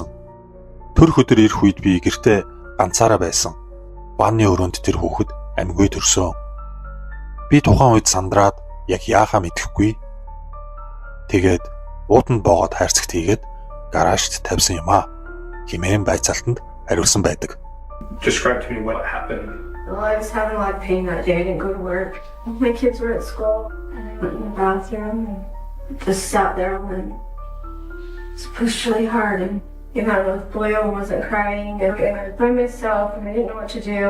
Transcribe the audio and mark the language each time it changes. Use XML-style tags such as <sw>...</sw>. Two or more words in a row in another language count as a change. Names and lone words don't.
<mn>Төрөх өдөр ирэх үед би гэртээ ганцаараа байсан. Ванны өрөөнд тэр хүүхэд амьгүй төрсөн. Би тухайн үед сандраад яг яахаа мэдэхгүй. Тэгээд уутанд боогод хайрцагт хийгээд гаражт тавьсан юм аа. Хэмээн байцаалтанд хариулсан байдаг.</mn> <en>Describe to me what happened. Well, I was having a lot of pain that day. I didn't go to work. My kids were at school. I went in the bathroom and just sat there and was pushed really hard. And you know, Boyle wasn't crying. And I was by myself and I didn't know what to do.</en>